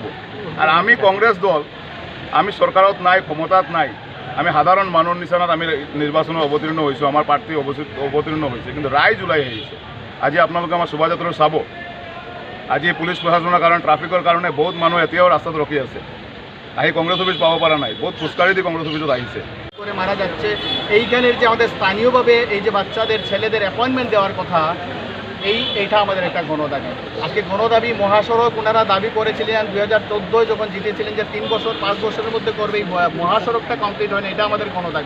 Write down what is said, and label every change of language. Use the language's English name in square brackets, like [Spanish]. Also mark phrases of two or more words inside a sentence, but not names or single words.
[Assamese] আৰু আমি কংগ্ৰেছ দল, আমি চৰকাৰত নাই, ক্ষমতাত নাই, আমি সাধাৰণ মানুহৰ নিচিনাত আমি নিৰ্বাচনত অৱতীৰ্ণ হৈছোঁ, আমাৰ প্ৰাৰ্থী অৱতীৰ্ণ হৈছে, কিন্তু ৰাইজ ওলাই আহিছে। আজি আপোনালোকে আমাৰ শোভাযাত্ৰা চাব। আজি পুলিচ প্ৰশাসনৰ কাৰণে, ট্ৰাফিকৰ কাৰণে বহুত মানুহ এতিয়াও ৰাস্তাত ৰখি আছে, আহি কংগ্রেস অফিস পাওয়া পারা নাই, বহুত ফুসকারি দিয়ে কংগ্রেস অফিসত আহিছে। [Bangla] করে মারা যাচ্ছে। এইখানের যে আমাদের স্থানীয়ভাবে এই যে বাচ্চাদের ছেলেদের অ্যাপয়েন্টমেন্ট দেওয়ার কথা, এইটা আমাদের একটা গণদাবি। আজকে গণদাবি মহাসড়ক ওনারা দাবি করেছিলেন 2014 যখন জিতেছিলেন যে 3 বছর 5 বছরের মধ্যে করবে, এই মহাসড়কটা কমপ্লিট হয়নি, এটা আমাদের গণদাবি।